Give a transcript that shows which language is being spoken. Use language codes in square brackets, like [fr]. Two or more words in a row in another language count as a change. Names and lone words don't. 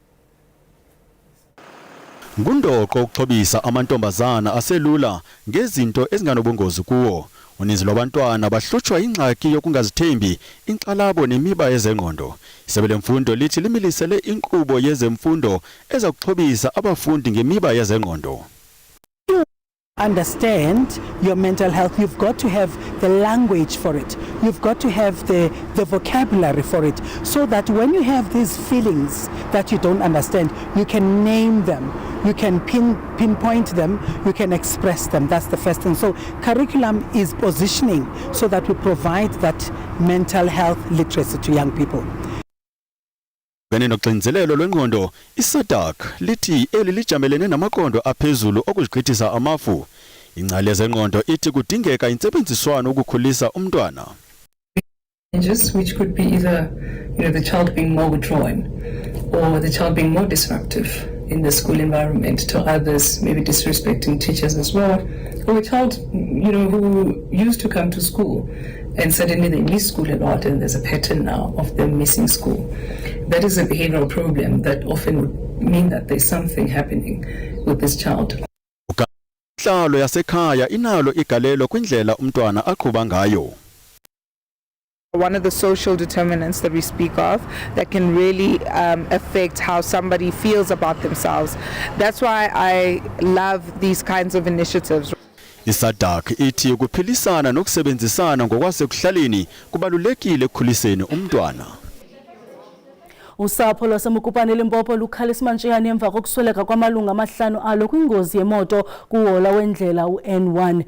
[xh] Ngundoqo ukuxhobisa amantombazana aselula ngezinto ezinganobungozi kuwo. Uninzi lwabantwana bahlutshwa ingxaki yokungazithembi, inxalabo nemiba yezengqondo. Isebe lemfundo lithi limilisele inkqubo yezemfundo ezakuxhobisa abafundi ngemiba yezengqondo. [en] Understand your mental health, you've got to have the language for it. You've got to have the vocabulary for it, so that when you have these feelings that you don't understand, you can name them, you can pinpoint them, you can express them. That's the first thing. So curriculum is positioning so that we provide that mental health literacy to young people. [xh] Noxinzelelo lwengqondo, iSADC lithi eli lijamelene namaqondo aphezulu okuzigqithisa amafu. Ingcali yezengqondo ithi kudingeka intsebenziswano ukukhulisa umntwana. [en] Which could be either, the child being more withdrawn or the child being more disruptive in the school environment to others, maybe disrespecting teachers as well, or a child, who used to come to school and suddenly they miss school a lot and there's a pattern now of them missing school. That is a behavioral problem that often would mean that there's something happening with this child. [xh] Inhlalo yasekhaya inalo igalelo kwindlela umntwana aqhuba ngayo. [en] One of the social determinants that we speak of that can really affect how somebody feels about themselves. That's why I love these kinds of initiatives. [xh] iSADC ithi ukuphilisana nokusebenzisana ngokwasekuhlaleni kubalulekile ekukhuliseni umntwana. Usapho lwaseMukupane Limpopo lukhalisa mantshiyane emva kokusweleka kwamalungu amahlanu alo kwingozi yemoto kuhola wendlela uN1.